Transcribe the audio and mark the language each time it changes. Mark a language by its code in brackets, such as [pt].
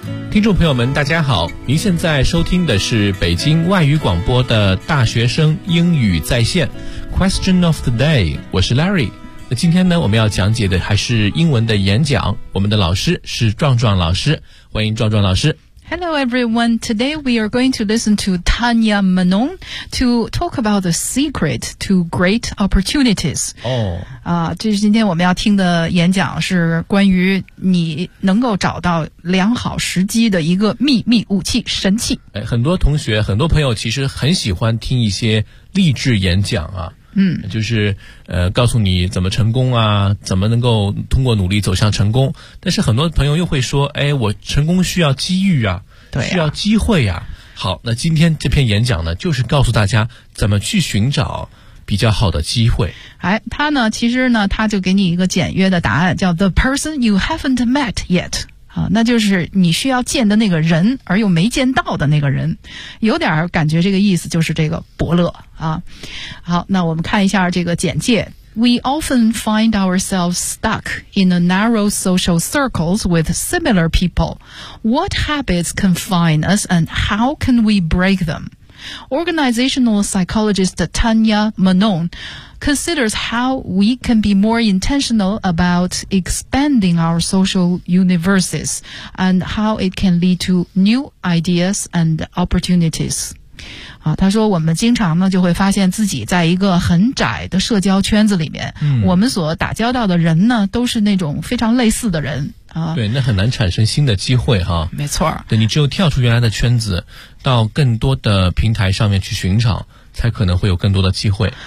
[zh] 听众朋友们大家好，您现在收听的是北京外语广播的大学生英语在线 Question of the day， 我是 Larry。那今天呢，我们要讲解的还是英文的演讲，我们的老师是壮壮老师，欢迎壮壮老师。 [en] Hello everyone, today we are going to listen to Tanya Manon to talk about the secret to great opportunities. [zh] 这是今天我们要听的演讲，是关于你能够找到良好时机的一个秘密武器，神器。很多同学，很多朋友其实很喜欢听一些励志演讲啊。嗯，就是告诉你怎么成功啊，怎么能够通过努力走向成功。但是很多朋友又会说，哎，我成功需要机遇啊，对啊，需要机会啊。好，那今天这篇演讲呢，就是告诉大家怎么去寻找比较好的机会。哎，他呢，其实呢，他就给你一个简约的答案，叫 [en] The person you haven't met yet。 [zh] 那就是你需要见的那个人而又没见到的那个人，有点感觉这个意思，就是这个伯乐啊。好，那我们看一下这个简介。 [en] We often find ourselves stuck in a narrow social circles with similar people. What habits confine us and how can we break them? Organizational psychologist Tanya Manon considers how we can be more intentional about expanding our social universes and how it can lead to new ideas and opportunities. [zh] 他说我们经常呢就会发现自己在一个很窄的社交圈子里面，我们所打交道的人呢都是那种非常类似的人。对，那很难产生新的机会哈。没错。对，你只有跳出原来的圈子，到更多的平台上面去寻找，才可能会有更多的机会。